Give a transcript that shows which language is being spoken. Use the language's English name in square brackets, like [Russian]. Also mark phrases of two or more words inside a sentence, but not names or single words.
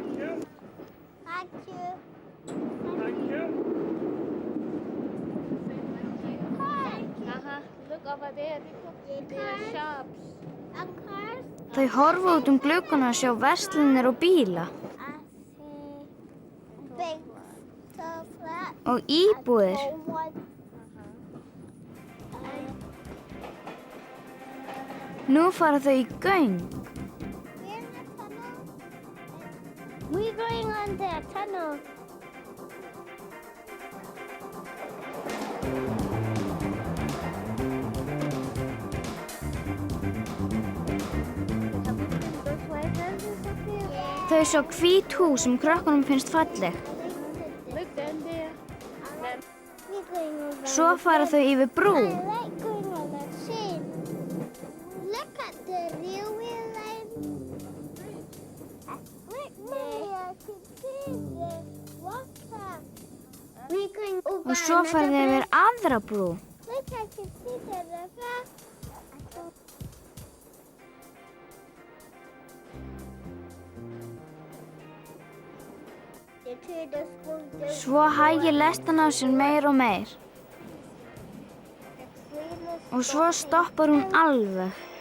[Icelandic] Þau horfa út gluggana að sjá verslanir og bíla. Og íbúðir. Nú fara þau í göng. [English] We're going on the tunnel. [Icelandic] Þau sjá hvít hús sem krökkunum finnst falleg. Svo fara þau yfir brú. [English] I like going on the train. Look at the railway line. Look, Mommy, I can see the water. We're going over [Icelandic] Og svo fara þau yfir aðra brú. [English] Look, I can see the river. [Icelandic] Svo hægir lestin á sér meir og meir. Og svo stoppar hún alveg.